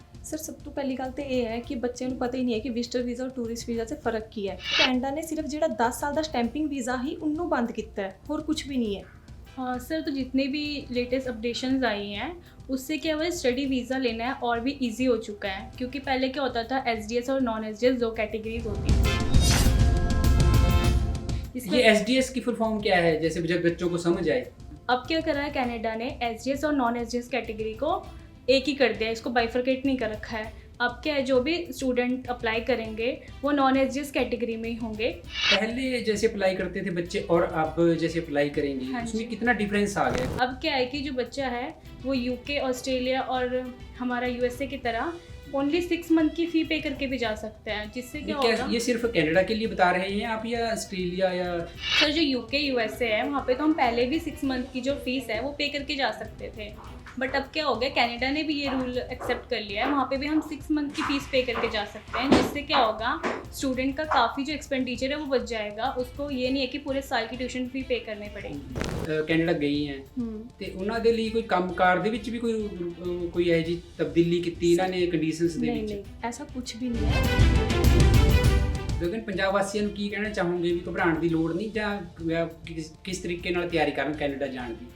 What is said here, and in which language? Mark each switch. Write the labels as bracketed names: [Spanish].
[Punjabi] Sir ਸਭ ਤੋਂ ਪਹਿਲੀ ਗੱਲ ਤਾਂ ਇਹ ਹੈ ਕਿ ਬੱਚਿਆਂ ਨੂੰ ਪਤਾ ਹੀ ਨਹੀਂ ਹੈ ਕਿ ਵਿਜ਼ਟਰ ਵੀਜ਼ਾ ਔਰ ਟੂਰਿਸਟ ਵੀਜ਼ਾ 'ਚ ਫ਼ਰਕ ਕੀ ਹੈ। ਕੈਨੇਡਾ ਨੇ ਸਿਰਫ ਜਿਹੜਾ 10 ਸਾਲ ਦਾ ਸਟੈਂਪਿੰਗ ਵੀਜ਼ਾ ਹੀ ਉਹਨੂੰ ਬੰਦ ਕੀਤਾ ਹੈ, ਹੋਰ [Hindi] कुछ भी नहीं है। हाँ सर, तो जितने भी लेटेस्ट अपडेशंस आई हैं उससे क्या हुआ है, स्टडी वीज़ा लेना है और भी इजी हो चुका है। क्योंकि पहले क्या होता था, एसडीएस और नॉन एसडीएस दो कैटेगरीज होती थी। ये एसडीएस की फुल फॉर्म क्या है, जैसे जब बच्चों को समझ आए? अब क्या करा है कनाडा ने, एसडीएस और नॉन एसडीएस कैटेगरी को एक ही कर दिया है, इसको बाइफरकेट नहीं कर रखा है। अब क्या है, जो भी स्टूडेंट अप्लाई करेंगे वो नॉन एसडीएस कैटेगरी में ही होंगे। पहले जैसे अप्लाई करते थे बच्चे और अब जैसे अप्लाई करेंगे, हाँ उसमें जी। कितना डिफरेंस आ गया? अब क्या है कि जो बच्चा है वो यूके, ऑस्ट्रेलिया और हमारा यूएसए की तरह ओनली 6 मंथ की फ़ी पे करके भी जा सकता है, जिससे क्या होगा। ये सिर्फ कनाडा के लिए बता रहे हैं आप या ऑस्ट्रेलिया या? सर जो यूके यूएसए है वहाँ पे तो हम पहले भी 6 मंथ की जो फीस है वो पे करके जा सकते थे। बट अब क्या हो गया, कनाडा ने भी ये रूल एक्सेप्ट कर लिया है, वहाँ पे भी हम 6 मंथ की फ़ीस पे करके जा सकते हैं। जिससे क्या होगा, स्टूडेंट का काफ़ी जो एक्सपेंडिचर है वो बच जाएगा। उसको ये नहीं है कि पूरे साल की ट्यूशन फ़ी पे करनी पड़ेगी। [Punjabi] ਕੈਨੇਡਾ ਗਈ ਹੈ ਤੇ ਉਹਨਾਂ ਦੇ ਲਈ ਕੋਈ ਕੰਮਕਾਰ ਦੇ ਵਿੱਚ ਵੀ ਕੋਈ ਇਹੋ ਜਿਹੀ ਤਬਦੀਲੀ ਕੀਤੀ ਇਹਨਾਂ ਨੇ ਕੰਡੀਸ਼ਨਸ ਦੇ [Hindi] नहीं [Punjabi] ਵਿੱਚ? [Hindi] नहीं ऐसा कुछ भी नहीं है। [Punjabi] ਲੇਕਿਨ ਪੰਜਾਬ ਵਾਸੀਆਂ ਨੂੰ ਕੀ ਕਹਿਣਾ ਚਾਹੋਗੇ ਵੀ ਘਬਰਾਉਣ ਦੀ ਲੋੜ ਨਹੀਂ ਜਾਂ ਕਿਸ ਤਰੀਕੇ ਨਾਲ ਤਿਆਰੀ ਕਰਨ ਕੈਨੇਡਾ ਜਾਣ ਦੀ?